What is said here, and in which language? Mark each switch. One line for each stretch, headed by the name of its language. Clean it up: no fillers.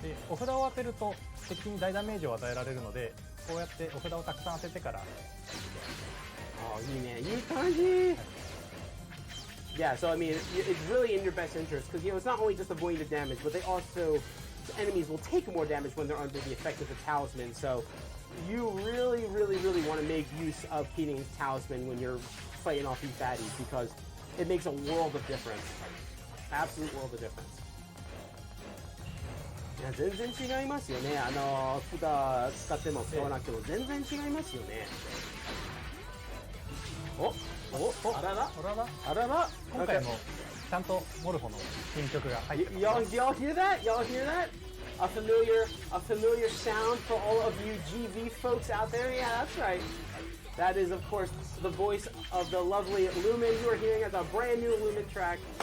Japanese: お札を当てると敵に大ダメージを与えられるので、こうやってお札をたくさん当ててから。いいね、いい感じ。
English: Yeah, so I mean, it's really in your best interest because it's not only just avoiding the damage, but the enemies will take more damage when they're under the effect of the talisman. So you really want to make use of Keating's talisman when you're fighting off these baddies because it makes a world of difference. Absolute world of difference.
Japanese: いや全然違いますよね。札使っても使わなくても全然違いますよね。あらら今回もちゃんとモルフォの新曲が入ってます。
English: Y'all hear that? Y'all hear that? A familiar sound for all of you GV folks out there. Yeah, that's right. That is, of course, the voice of the lovely Lumen. You are hearing as a brand new Lumen track.